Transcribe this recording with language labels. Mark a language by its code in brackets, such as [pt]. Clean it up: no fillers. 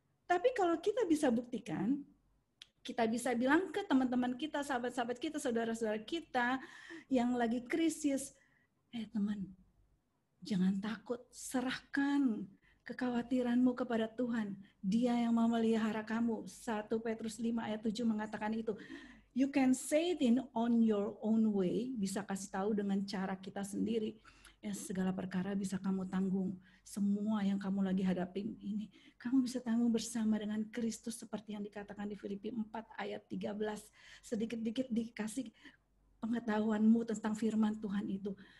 [id] Tapi kalau kita bisa buktikan, kita bisa bilang ke teman-teman kita, sahabat-sahabat kita, saudara-saudara kita yang lagi krisis, teman, jangan takut, serahkan kekhawatiranmu kepada Tuhan. Dia yang memelihara kamu. 1 Petrus 5 ayat 7 mengatakan itu. [en] You can say it on your own way. [id] Bisa kasih tahu dengan cara kita sendiri. Ya, segala perkara bisa kamu tanggung. Semua yang kamu lagi hadapin ini, kamu bisa tanggung bersama dengan Kristus seperti yang dikatakan di Filipi 4 ayat 13. Sedikit-dikit dikasih pengetahuanmu tentang firman Tuhan itu.